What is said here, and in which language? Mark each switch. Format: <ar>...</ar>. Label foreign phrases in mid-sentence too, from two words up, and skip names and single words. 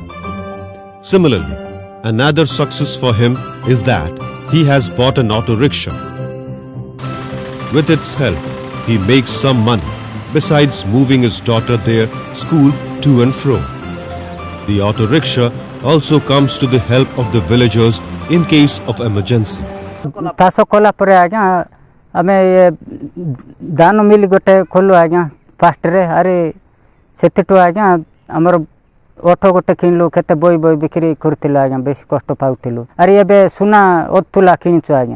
<en>Similarly, another success for him is that he has bought an auto rickshaw. With its help, he makes some money besides moving his daughter their school to and fro. The auto rickshaw also comes to the help of the villagers in case of emergency.</en> <or>ଚାଷ କଲା ପରେ ଆଜ୍ଞା ଆମେ ଧାନ ମିଲ୍ ଗୋଟେ ଖୋଲୁ ଆଜ୍ଞା ଫାଷ୍ଟରେ। ଆରେ ସେଥିଠୁ ଆଜ୍ଞା ଆମର ଅଠୋ ଗୋଟେ କିଣିଲୁ, କେତେ ବହି ବିକ୍ରି କରୁଥିଲୁ ଆଜ୍ଞା, ବେଶୀ କଷ୍ଟ ପାଉଥିଲୁ। ଆରେ ଏବେ ସୁନା ଅଧୁଲା କିଣିଛୁ ଆଜ୍ଞା।</or>